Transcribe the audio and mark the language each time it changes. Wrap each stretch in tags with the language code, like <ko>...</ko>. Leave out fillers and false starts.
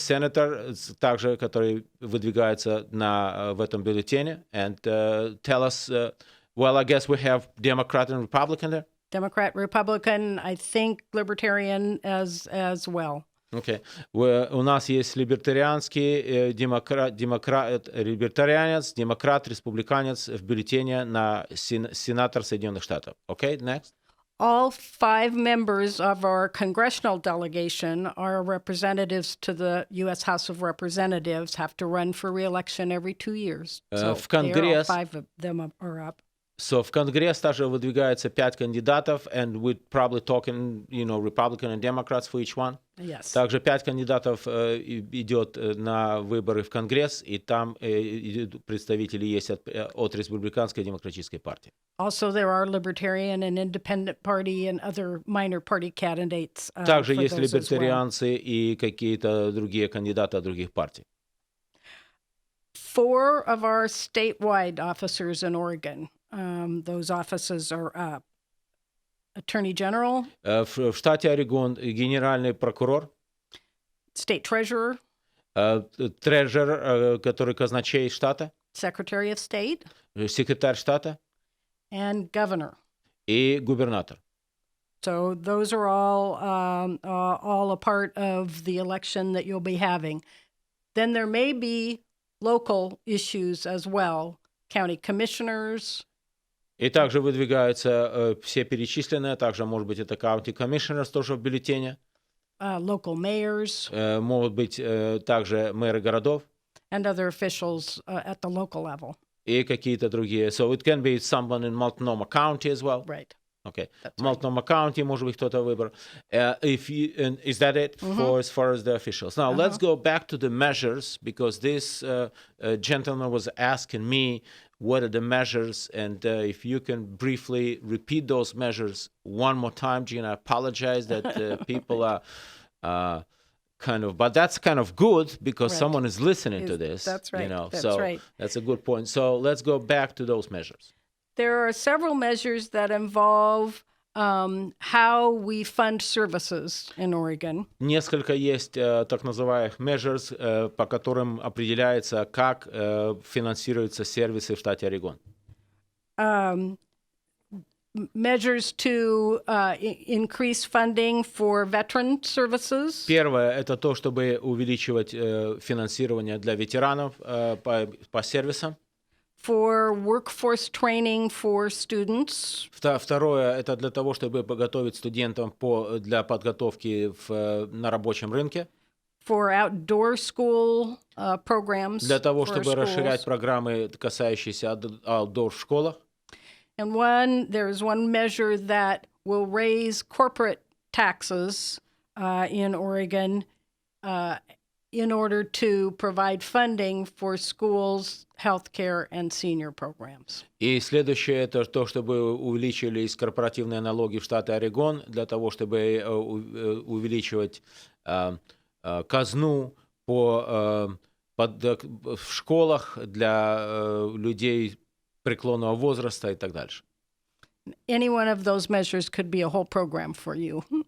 <ru>Senator, также, который выдвигается в этом бюллетене.</ru> <en>And tell us... Well, I guess we have Democrat and Republican there. Democrat, Republican, I think Libertarian as well. Okay.</en> <ru>У нас есть либертарианский либертарианец, демократ, республиканец в бюллетене на сенатор Соединенных Штатов.</ru> <en>Okay, next. All 5 members of our congressional delegation are representatives to the U.S. House of Representatives, have to run for re-election every 2 years. So</en> <ru>В Конгресс,</ru> <en>all 5 of them are up. so</en> <ru>в Конгресс также выдвигается 5 кандидатов,</ru> <en>and we're probably talking, Republican and Democrats for each one. Yes.</en> <ru>Также 5 кандидатов идет на выборы в Конгресс, и там представители есть от Республиканской и Демократической партии.</ru> <en>Also, there are Libertarian and Independent Party and other minor party candidates.</en> <ru>Также</ru> <en>for</en> <ru>есть</ru> <en>those as well.</en> <ru>либертарианцы и какие-то другие кандидаты от других партий.</ru> <en>4 of our statewide officers in Oregon, those offices are up. Attorney General,</en> <ru>В штате Орегон генеральный прокурор,</ru> <en>State Treasurer,</en> <ru>трежер, который казначей штата,</ru> <en>Secretary of State,</en> <ru>секретарь штата</ru> <en>and Governor.</en> <ru>и губернатор.</ru> <en>So those are all a part of the election that you'll be having. Then there may be local issues as well. County commissioners,</en> <ru>И также выдвигаются все перечисленные, также, может быть, это county commissioners тоже в бюллетене,</ru> <en>local mayors,</en> <ru>могут быть также мэры городов</ru> <en>and other officials at the local level.</en> <ru>и какие-то другие.</ru> <en>So it can be someone in Multnomah County as well. Right. Okay. That's</en> <ru>Multnomah County, может быть, кто-то выбор.</ru> <en>Is that it for as far as the officials? Now, let's go back to the measures, because this gentleman was asking me what are the measures, and if you can briefly repeat those measures one more time, Gene, I apologize that people are but that's kind of good because Right. someone is listening to this. That's right. That's so right. that's a good point. So let's go back to those measures. There are several measures that involve how we fund services in Oregon.</en> <ru>Несколько есть так называемых measures, по которым определяется, как финансируются сервисы в штате Орегон.</ru> <en>Measures to increase funding for veteran services.</en> <ru>Первое – это то, чтобы увеличивать финансирование для ветеранов по сервисам.</ru> <en>For workforce training for students.</en> <ru>Второе – это для того, чтобы подготовить студентов для подготовки на рабочем рынке.</ru> <en>For outdoor school programs.</en> <ru>Для того,</ru> <en>for</en> <ru>чтобы расширять</ru> <en>schools.</en> <ru>программы, касающиеся outdoor в школах.</ru> <en>And there's one measure that will raise corporate taxes in Oregon in order to provide funding for schools, healthcare, and senior programs.</en> <ru>И следующее – это то, чтобы увеличились корпоративные налоги в штате Орегон для того, чтобы увеличивать казну в школах для людей преклонного возраста и так дальше.</ru> <en>Any one of those measures could be a whole program for you.</en>